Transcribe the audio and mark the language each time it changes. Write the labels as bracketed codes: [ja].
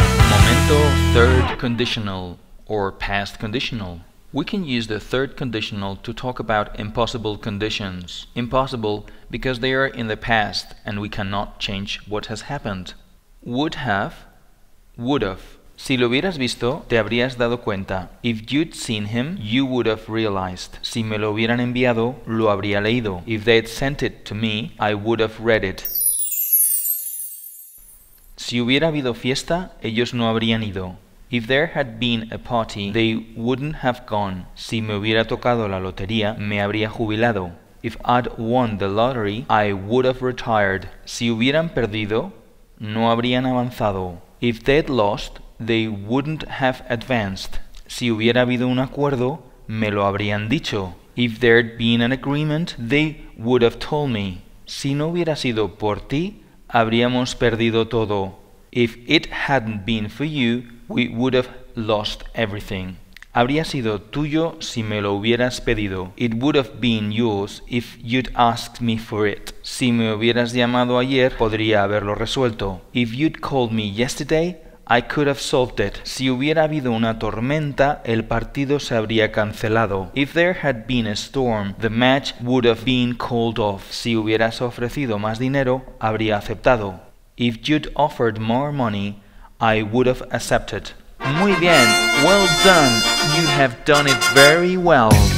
[en] Momento third conditional or past conditional. We can use the third conditional to talk about impossible conditions. Impossible because they are in the past and we cannot change what has happened. Would have, would have. [es] Si lo hubieras visto, te habrías dado cuenta. [en] If you'd seen him, you would have realized. [es] Si me lo hubieran enviado, lo habría leído. [en] If they'd sent it to me, I would have read it. [es] Si hubiera habido fiesta, ellos no habrían ido. [en] If there had been a party, they wouldn't have gone. [es] Si me hubiera tocado la lotería, me habría jubilado. [en] If I'd won the lottery, I would have retired. [es] Si hubieran perdido, no habrían avanzado. [en] If they'd lost, they wouldn't have advanced. [es] Si hubiera habido un acuerdo, me lo habrían dicho. [en] If there'd been an agreement, they would have told me. [es] Si no hubiera sido por ti, habríamos perdido todo. [en] If it hadn't been for you, we would have lost everything. [es] Habría sido tuyo si me lo hubieras pedido. [en] It would have been yours if you'd asked me for it. [es] Si me hubieras llamado ayer, podría haberlo resuelto. [en] If you'd called me yesterday, I could have solved it. [es] Si hubiera habido una tormenta, el partido se habría cancelado. [en] If there had been a storm, the match would have been called off. [es] Si hubieras ofrecido más dinero, habría aceptado. [en] If you'd offered more money, I would have accepted. [es] Muy bien, [en] well done. You have done it very well.